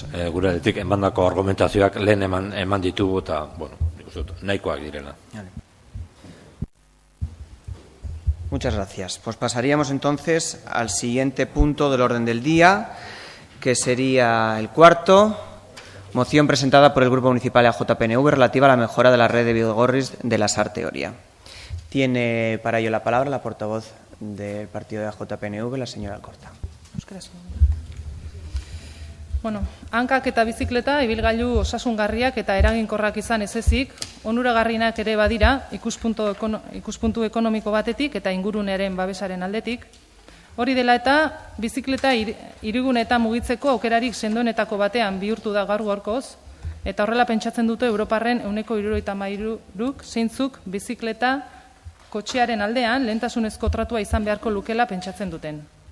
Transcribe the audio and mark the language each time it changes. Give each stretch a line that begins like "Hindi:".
Basque: Gure aldetik emandako argumentazioak lehen eman ditugu eta, bueno, nahikoak direla.
Spanish: Muchas gracias. Pues pasaríamos entonces al siguiente punto del orden del día, que sería el cuarto, moción presentada por el Grupo Municipal de AJPNV relativa a la mejora de la red de bidegorris de la Sarte Oria. Tiene para ello la palabra la portavoz del partido de AJPNV, la señora Alcorta.
Basque: Bueno, hankak eta bizikleta ibilgailu osasungarriak eta eraginkorrak izan ezezik, onuragarrienak ere badira ikuspuntu ekonomiko batetik eta ingurunearen babesaren aldetik. Hori dela eta bizikleta hiriguneetan mugitzeko aukerarik sendoenetako batean bihurtu da gaur-gaurkoz, eta horrela pentsatzen dute Europarren 73%ruk zeintzuk bizikleta kotxearen aldean lehentasunezko tratua izan beharko lukela pentsatzen duten.